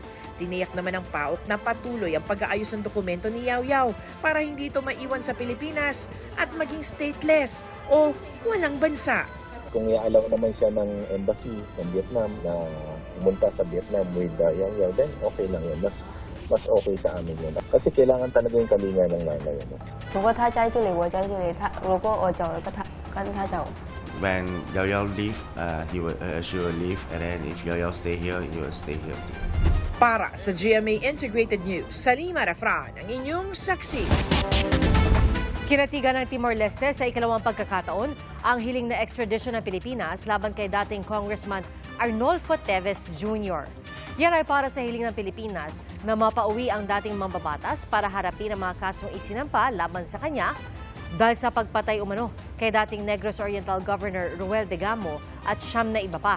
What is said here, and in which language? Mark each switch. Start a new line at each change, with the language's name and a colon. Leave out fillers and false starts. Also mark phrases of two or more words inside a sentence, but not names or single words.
Filipino: Tiniyak naman ng PAOK na patuloy ang pag-aayos ng dokumento ni Yao Yao para hindi ito maiwan sa Pilipinas at maging stateless o walang bansa. Kung i-allow naman siya ng embassy ng Vietnam na pumunta sa Vietnam
English: with Yao Yao, then okay
Filipino: lang yun. Mas okay sa amin yun. Kasi kailangan talaga yung kalinga ng nanay.
Chinese: 如果他在这里，我在这里；如果我走了，跟他走。
English: When Yao Yao leave, she will leave, and then if Yao Yao stay here, he will stay here too.
Filipino: Para sa GMA Integrated News, Salima Rafran, ang inyong saksi. Kinatigan ng Timor-Leste sa ikalawang pagkakataon ang hiling na extradition ng Pilipinas laban kay dating Congressman Arnolfo Teves Jr. Yan ay para sa hiling ng Pilipinas na mapauwi ang dating mambabatas para harapin ang mga kasong isinampa laban sa kanya dahil sa pagpatay umano kay dating Negros Oriental Governor Ruel Degamo at 9 na iba pa.